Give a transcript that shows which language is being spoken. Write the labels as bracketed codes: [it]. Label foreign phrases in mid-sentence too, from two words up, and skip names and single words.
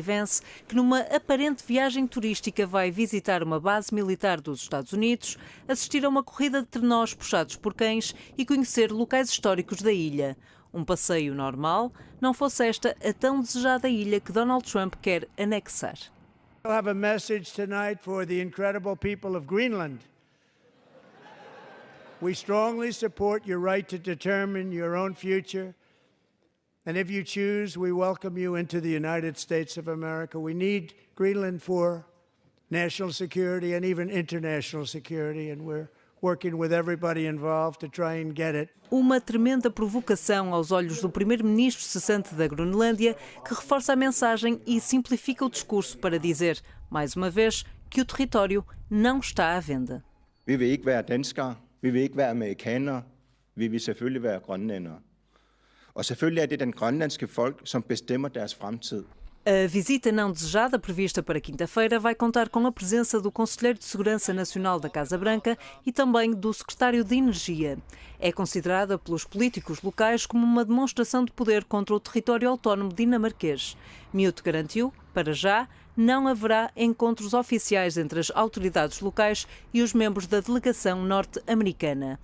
[pt] Vance, que numa aparente viagem turística vai visitar uma base militar dos Estados Unidos, assistir a uma corrida de trenós puxados por cães e conhecer locais históricos da ilha. Um passeio normal, não fosse esta a tão desejada ilha que Donald Trump quer anexar. [en] I have a message tonight for the incredible people of Greenland. We strongly support your right to determine your own future. And if you choose, we welcome you into the United States of America. We need Greenland for national security and even international security, and we're working with everybody involved to try and get it. [pt] Uma tremenda provocação aos olhos do primeiro-ministro cessante da Groenlândia, que reforça a mensagem e simplifica o discurso para dizer, mais uma vez, que o território não está à venda. [da] Vi vil ikke være danskere, vi vil ikke være amerikanere, vi vil selvfølgelig være grønlændere. Og selvfølgelig er det den grønlandske folk, som bestemmer deres fremtid. [pt] A visita não desejada, prevista para quinta-feira, vai contar com a presença do Conselheiro de Segurança Nacional da Casa Branca e também do Secretário de Energia. É considerada pelos políticos locais como uma demonstração de poder contra o território autónomo dinamarquês. Miut garantiu, para já, não haverá encontros oficiais entre as autoridades locais e os membros da delegação norte-americana.